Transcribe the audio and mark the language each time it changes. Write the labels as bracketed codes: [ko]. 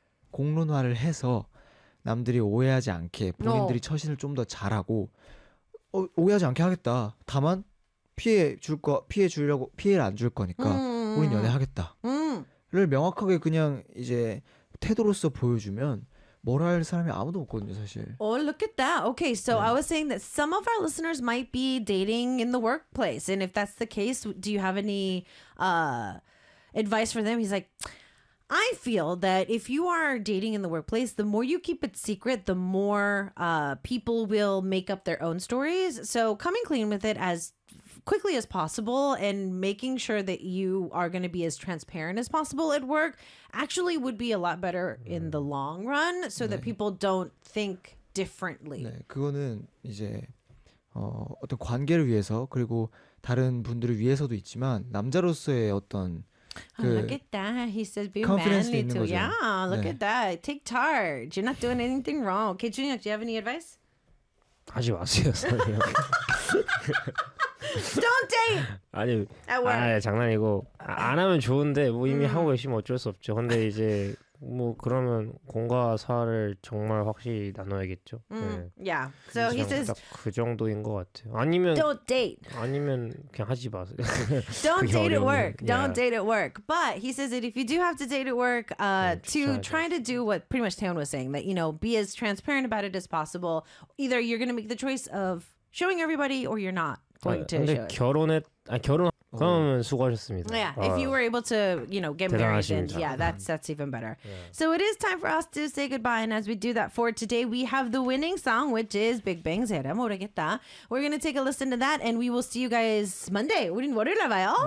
[ko] 공론화를 해서 남들이 오해하지 않게 본인들이 어. 처신을 좀 더 잘하고 어, 오해하지 않게 하겠다. 다만 피해 줄 거 피해 주려고 피해를 안 줄 거니까 우린 연애하겠다. 를 명확하게 그냥 이제 태도로서 보여주면 뭐라 할 사람이 아무도 없거든요, 사실. [en] Oh, look at that. Okay, so 네. I was saying that some of our listeners might be dating in the workplace, and if that's the case, do you have any advice for them? He's like, I feel that if you are dating in the workplace, the more you keep it secret, the more people will make up their own stories. So coming clean with it as quickly as possible and making sure that you are going to be as transparent as possible at work actually would be a lot better in the long run so 네. that people don't think differently. [ko] 네, 그거는 이제 어, 어떤 관계를 위해서 그리고 다른 분들을 위해서도 있지만 남자로서의 어떤 [en] 그 oh, look at that. He says be manly too. Yeah, look 네. at that. Take charge. You're not doing anything wrong. Okay, Junhyuk, do you have any advice? [ko] 하지 마세요. [en] Don't date. [ko] 아니, [en] at work. [ko] 아 장난이고 안 하면 좋은데 뭐 이미 하고 계시면 어쩔 수 없죠. 근데 이제 뭐 그러면 공과 사를 정말 확실히 나눠야겠죠. [en] 네. Yeah. So he says [ko] 그 정도인 것 같아요. 아니면 [en] Don't date. [ko] 아니면 그냥 하지 마세요. [en] Don't date at work. Don't date at work. But he says that if you do have to date at work, to try to do what pretty much Taehyun was saying, that you know, be as transparent about it as possible. Either you're going to make the choice of showing everybody or you're not. [ko] 근데 결혼에 아 결혼 그러면 수고하셨습니다. [en] Yeah, if you were able to, you know, get married, then yeah, that's even better. So it is time for us to say goodbye, and as we do that for today, we have the winning song, which is Big Bang's 'Era Morgueta. We're gonna take a listen to that, and we will see you guys Monday. [ko] 우린 월요일에 봐요.